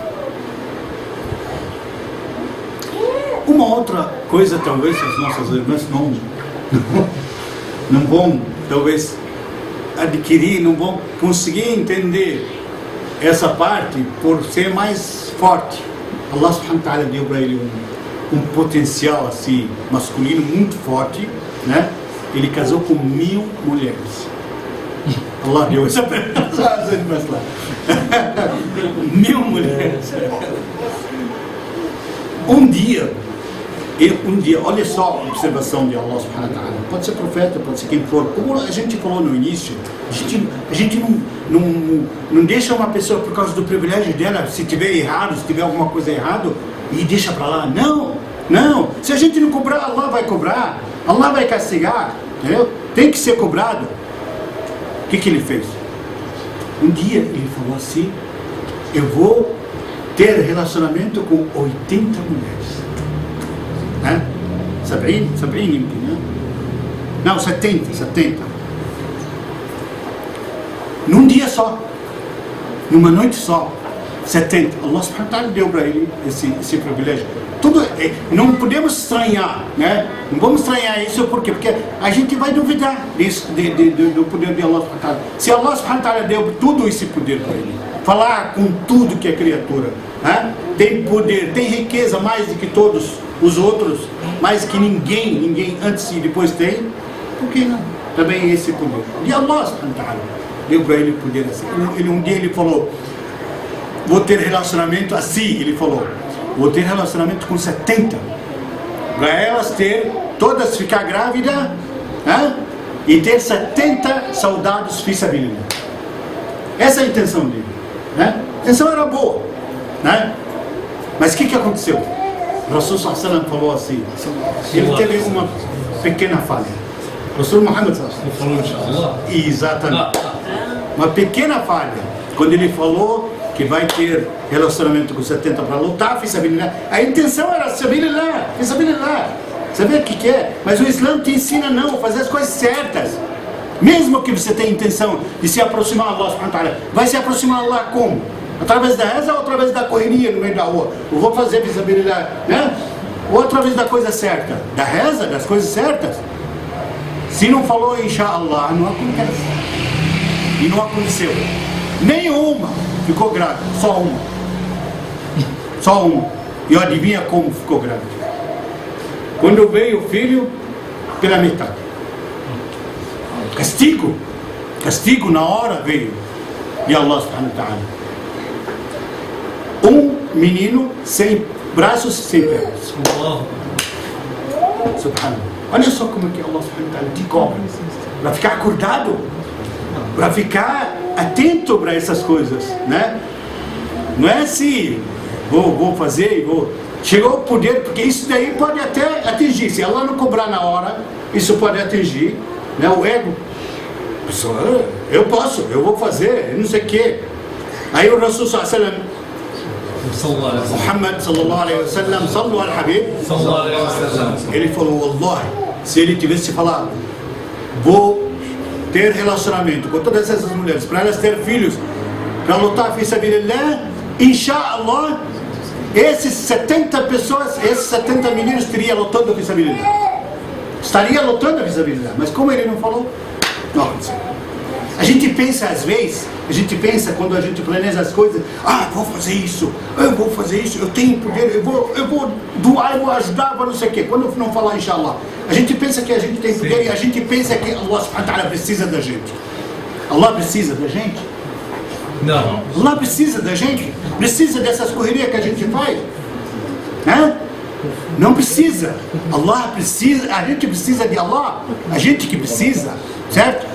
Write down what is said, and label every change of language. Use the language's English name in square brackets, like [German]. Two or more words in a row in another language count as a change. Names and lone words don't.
[Portuguese] Uma outra coisa, talvez as nossas irmãs não vão, talvez, adquirir, não vão conseguir entender essa parte por ser mais forte. [Arabic] الله سبحانه وتعالى [Portuguese] deu para ele um potencial assim, masculino muito forte, né? Ele casou com 1000 mulheres. Allah deu essa as irmãs lá. 1000 mulheres. Um dia, olha só a observação de [Arabic] الله سبحانه وتعالى. [Portuguese] Pode ser profeta, pode ser quem for. Como a gente falou no início, a gente não deixa uma pessoa por causa do privilégio dela, se tiver errado, se tiver alguma coisa errada, e deixa para lá. Não. Se a gente não cobrar, Allah vai cobrar. Allah vai castigar. Entendeu? Tem que ser cobrado. O que ele fez? Um dia ele falou assim: eu vou ter relacionamento com 80 mulheres. Né? 70 يمكن, né? Não, 70. Num dia só, numa noite só, 70. [Arabic] الله سبحانه وتعالى [Portuguese] deu para ele esse privilégio. Não podemos estranhar, né? Não vamos estranhar isso porque a gente vai duvidar do poder de [Arabic] الله سبحانه وتعالى. [Portuguese] Se [Arabic] الله سبحانه وتعالى [Portuguese] deu tudo esse poder para ele, falar com tudo que é criatura, né? Tem poder, tem riqueza mais do que todos os outros, mais que ninguém antes e depois tem, por que não? Também esse poder. E [Arabic] الله سبحانه وتعالى [Portuguese] deu para ele poder assim. Um dia ele falou: vou ter relacionamento assim, ele falou, vou ter relacionamento com 70, para elas todas ficar grávidas, né? E ter 70 soldados [Arabic] في سبيل الله. [Portuguese] Essa é a intenção dele, né? A intenção era boa, né? Mas o que aconteceu? O Rasul [Arabic] صلى الله عليه وسلم [Portuguese] falou assim, ele teve uma pequena falha. O Rasul Muhammad [Arabic] صلى الله عليه وسلم, [Portuguese] exatamente, uma pequena falha, quando ele falou que vai ter relacionamento com 70 para lutar, [Arabic] في سبيل الله. [Portuguese] A intenção era [Arabic] سبيل الله، في سبيل الله. [Portuguese] Sabe o que é? Mas o Islã te ensina não, fazer as coisas certas. Mesmo que você tenha intenção de se aproximar a [Arabic] الله سبحانه وتعالى, [Portuguese] vai se aproximar a Allah como? Através da reza ou através da correria no meio da rua? Eu vou fazer visibilidade, né? Ou através da coisa certa? Da reza, das coisas certas? Se não falou inshallah, não acontece. E não aconteceu. Nenhuma ficou grávida, só uma. Só uma. E adivinha como ficou grávida? Quando veio o filho, pela metade. Castigo na hora veio de [Arabic] الله سبحانه وتعالى. [Portuguese] Um menino sem braços, sem pernas. Subhanallah. Olha só como é que [Arabic] الله سبحانه وتعالى [Portuguese] te cobra. Para ficar acordado, para ficar atento para essas coisas, né? Não é assim, vou fazer e vou. Chegou o poder, porque isso daí pode até atingir. Se Allah não cobrar na hora, isso pode atingir, né, o ego. Pessoa, eu posso, eu vou fazer, não sei o quê. Aí o Rasul [Arabic] صلى الله عليه وسلم, [Portuguese] Muhammad [Arabic] صلى الله عليه وسلم, صلوا على الحبيب, [Portuguese] ele falou, wallahi, se ele tivesse falado, vou ter relacionamento com todas essas mulheres, para elas ter filhos, para lutar [Arabic] في سبيل الله، إن شاء الله, [Portuguese] esses 70 pessoas, esses 70 meninos teriam lutando [Arabic] في سبيل الله. [Portuguese] Estaria lutando [Arabic] في سبيل الله. [Portuguese] Mas como ele não falou, Não aconteceu. A gente pensa às vezes, quando a gente planeja as coisas, vou fazer isso, eu tenho poder, eu vou doar, eu vou ajudar, não sei o quê. Quando não falar inshallah, a gente pensa que a gente tem poder. Sim. E a gente pensa que [Arabic] الله سبحانه وتعالى [Portuguese] precisa da gente. Allah precisa da gente? Não. Allah precisa da gente? Precisa dessas correrias que a gente faz? Não precisa. Allah precisa, a gente precisa de Allah, a gente que precisa, certo?